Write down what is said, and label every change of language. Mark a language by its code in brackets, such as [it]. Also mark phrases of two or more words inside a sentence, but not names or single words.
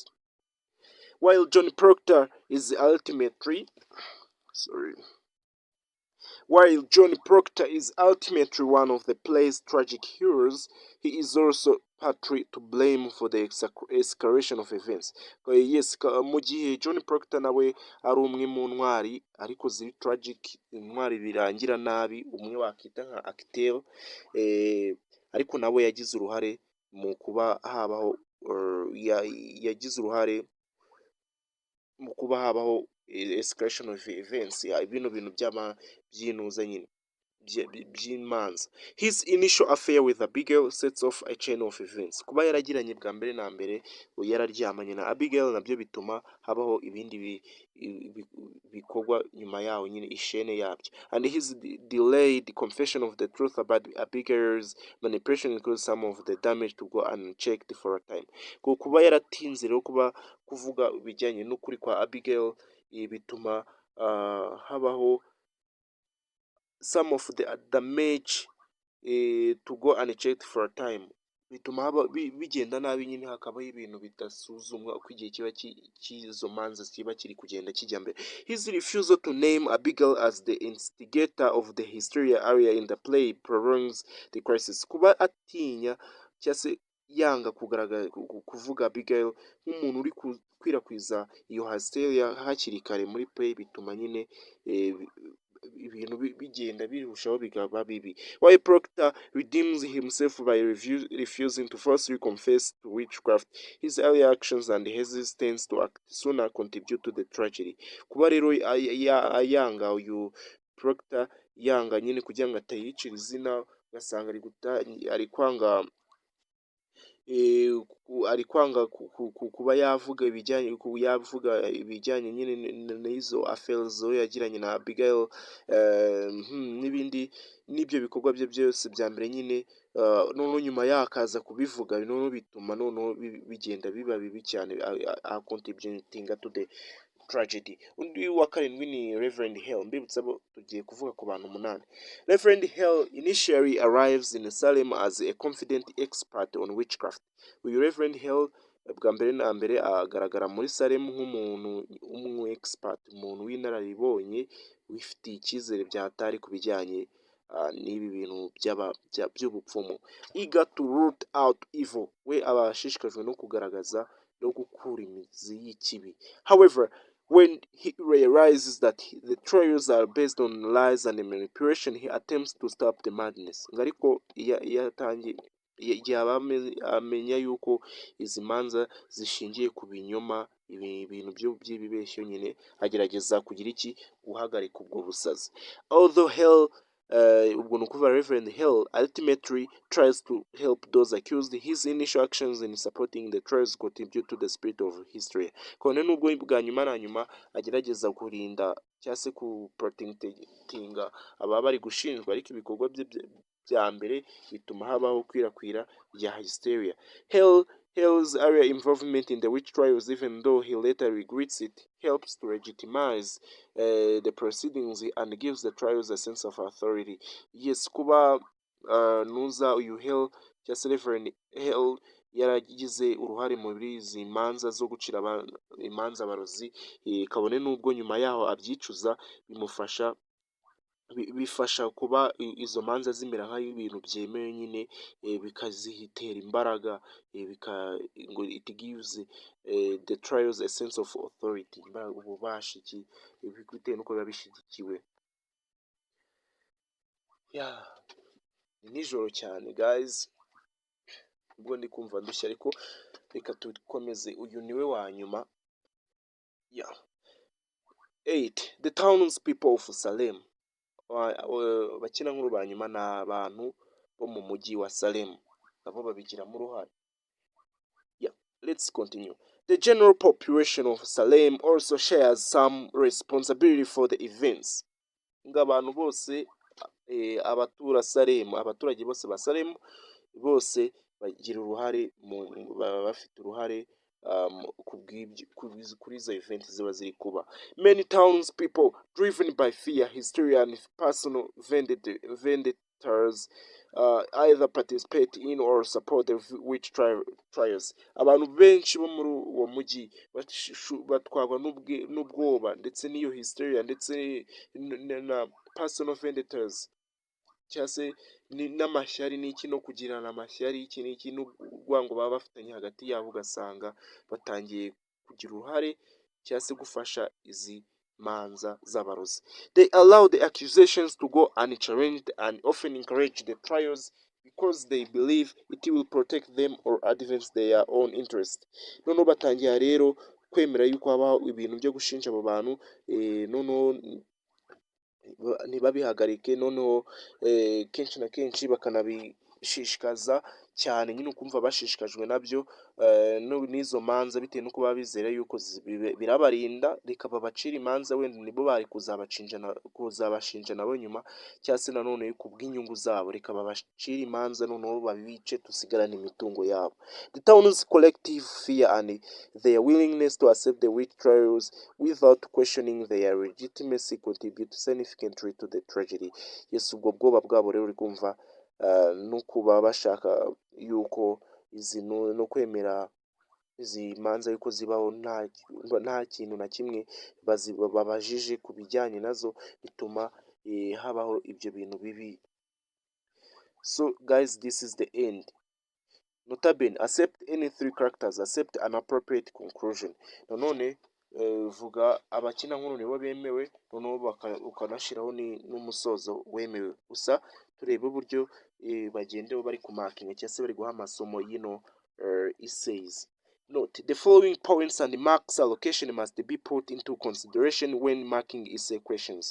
[en] While John Proctor is ultimately one of the play's tragic heroes, he is also partly to blame for the escalation of events. Yes, [rw] mu gihe John Proctor nawe ari umwe mu ntwari ariko ziri tragic, intwari birangira nabi, umwe wakita nka acteur, ariko nawe yagize uruhare mu kuba habaho [en] escalation of events, [rw] bino bintu by'inuza nyine by'imanza. [en] His initial affair with Abigail sets off a chain of events. [rw] Kuba yaragiranye bwa mbere na mbere yararyamanye na Abigail nabyo bituma habaho ibindi bikorwa nyuma yaho nyine, ishene yabyo. [en] And his delayed confession of the truth about Abigail's manipulation includes some of the damage to go unchecked for a time. [rw] Kuba yaratinze rero kuvuga bijyanye n'ukuri kwa Abigail bituma habaho [en] some of the damage to go unchecked for a time, [rw] bituma bigenda nabi nyine, hakabaho ibintu bidasuzumwa uko igihe kiba cy'izo manza kiba kiri kugenda kijya mbere. [en] His refusal to name Abigail as the instigator of the hysteria area in the play prolongs the crisis. [rw] Kuba atinya cyangwa se yanga kuvuga Abigail nk'umuntu uri gukwirakwiza iyo hysteria hakiri kare muri play, bituma nyine ibintu bigenda birushaho bikaba bibi. [en] While Proctor redeems himself by refusing to falsely confess to witchcraft, his early actions and hesitance to act sooner contribute to the tragedy. [rw] Kuba rero ayanga uyu Proctor yanga nyine kugira ngo atayicira izina, ugasanga ari kwanga kuba yavuga ibijyanye nyine n'izo affairs yagiranye na Abigail, n'ibindi n'ibyo bikorwa bye byose bya mbere nyine, noneho nyuma yakaza kubivuga, noneho bituma noneho bigenda biba bibi cyane, [en] contributing to the tragedy. [rw] Undi wa karindwi ni Reverend Hale. Mbibutsa bo tugiye kuvuga ku bantu 8. [en] Reverend Hale initially arrives in Salem as a confident expert on witchcraft. [rw] Uyu Reverend Hale bwa mbere na mbere agaragara muri Salem nk'umuntu expert, umuntu w'inararibonye wifitiye icyizere byatari ku bijyanye n'ibi bintu by'ubupfumu. [en] Eager to root out evil, [rw] we abashishikajwe no kugaragaza no gukura imizi y'ikibi. [en] However, when he realizes that the trials are based on lies and manipulation, he attempts to stop the madness. [rw] Ariko yatangiye yaba amenya yuko izi manza zishingiye ku binyoma, ibintu by'ibibeshyo nyine, agerageza kugira iki, guhagarika ubwo busazi. [en] Although Hell, [rw] ubwo ni ukuvuga [en] Reverend Hell ultimately tries to help those accused, his initial actions in supporting the trials contribute to the spirit of history. [rw] Kone nubwo bwa nyuma na nyuma agerageza kurinda cyangwa se kuprotectinga ababa bari gushinjwa, ariko ibikorwa bye bya mbere bituma habaho kwirakwira rya hysteria. [en] Hell's earlier involvement in the witch trials, even though he later regrets it, helps to legitimize the proceedings and gives the trials a sense of authority. Yes, [rw] kuba nuza uyu Hell cyangwa se Reverend Hell yaragize uruhare muri izi manza zo gucira imanza abarozi, kabone n'ubwo nyuma yaho abyicuza, bifasha kuba izo manza zimera nk'ibintu byemewe nyine, bikazitera imbaraga, ngo [en] it gives the trials a sense of authority, [rw] ububasha bitewe n'uko biba bishyigikiwe. Ni nijoro cyane guys, ubwo ndi kumva ndushya, ariko reka dukomeze. Uyu niwe wa nyuma. 8. [en] The townspeople of Salem. [rw] Bakina nkuru ba nyuma ni abantu bo mu mujyi wa Salem, nabo babigiramo uruhare. [en] Let's continue. The general population of Salem also shares some responsibility for the events. [rw] Ng'abantu bose, abaturage bose ba Salem bose bagira uruhare, baba bafite uruhare kuri izo event ziba ziri kuba. [en] Many townspeople, driven by fear, hysteria and personal vendettas, either participate in or support the witch trials. [rw] Abantu benshi bo muri uwo mujyi batwarwa n'ubwoba ndetse n'iyo hysteria ndetse na [en] personal vendettas, [rw] cyangwa se n'amashyari n'iki, no kugirana amashyari iki n'iki n'urwango baba bafitanye hagati yabo, ugasanga batangiye kugira uruhare cyangwa se gufasha izi manza z'abarozi. [en] They allow the accusations to go unchallenged and often encourage the trials because they believe it will protect them or advance their own interest. [rw] Noneho batangira rero kwemera yuko habaho ibintu byo gushinja abo bantu, noneho ntibabihagarike, noneho kenshi na kenshi bakanabishishikaza cyane, nyine ukumva bashishikajwe nabyo, n'izo manza, bitewe n'uko baba bizera yuko birabarinda, reka babacira imanza, wenda nibo bari kuzabashinja nabo nyuma, cyangwa se nanone kubw'inyungu zabo, reka babacire imanza noneho babice, dusigarane imitungo yabo. [en] The town's collective fear and their willingness to accept the witch trials without questioning their legitimacy contribute significantly to the tragedy. Yes, [rw] ubwo bwoba bwabo rero uri kumva, no kuba bashaka yuko no kwemera izi manza yuko zibaho nta kintu na kimwe babajije ku bijyanye nazo, bituma habaho ibyo bintu bibi. [en] So guys, this is the end. Notabene, accept any 3 characters, accept an appropriate conclusion. [rw] Nanone vuga abakina nkuru nibo bemewe, noneho ukanashyiraho n'umusozo wemewe. Gusa turebe uburyo bagendewe bari kumakinga cyangwa se bari guha amasomo y'ino essays. [en] Note, the following points and marks allocation must be put into consideration when marking essay questions.